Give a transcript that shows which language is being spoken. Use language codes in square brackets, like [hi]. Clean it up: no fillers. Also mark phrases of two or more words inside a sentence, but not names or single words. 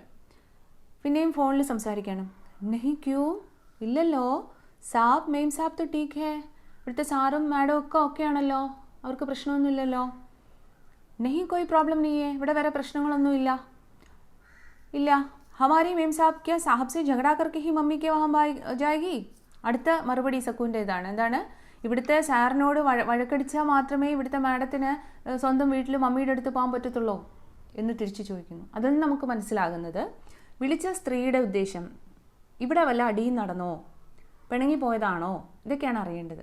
[ml] പിന്നെയും ഫോണിൽ സംസാരിക്കണം. [hi] नहीं क्यों, [ml] ഇല്ലല്ലോ. [hi] साब मेम साब तो ठीक है. [ml] ഇവിടുത്തെ സാറും മാഡം ഒക്കെ ഓക്കെ ആണല്ലോ, അവർക്ക് പ്രശ്നമൊന്നുമില്ലല്ലോ. [hi] नहीं कोई प्रॉब्लम नी है. [ml] ഇവിടെ വേറെ പ്രശ്നങ്ങളൊന്നുമില്ല. [hi] ഇല്ല. हमारी मेम साब क्या साहब से झगड़ा करके ही मम्मी के वहाँ जाएगी. [ml] അടുത്ത മറുപടി സക്കുവിൻ്റെ ഇതാണ്. എന്താണ്? ഇവിടുത്തെ സാറിനോട് വഴക്കടിച്ചാൽ മാത്രമേ ഇവിടുത്തെ മാഡത്തിന് സ്വന്തം വീട്ടിൽ മമ്മിയുടെ അടുത്ത് പോകാൻ പറ്റത്തുള്ളൂ എന്ന് തിരിച്ചു ചോദിക്കുന്നു. അതിൽ നിന്ന് നമുക്ക് മനസ്സിലാകുന്നത്, വിളിച്ച സ്ത്രീയുടെ ഉദ്ദേശം ഇവിടെ വല്ല അടിയും നടന്നോ, പിണങ്ങിപ്പോയതാണോ, ഇതൊക്കെയാണ് അറിയേണ്ടത്.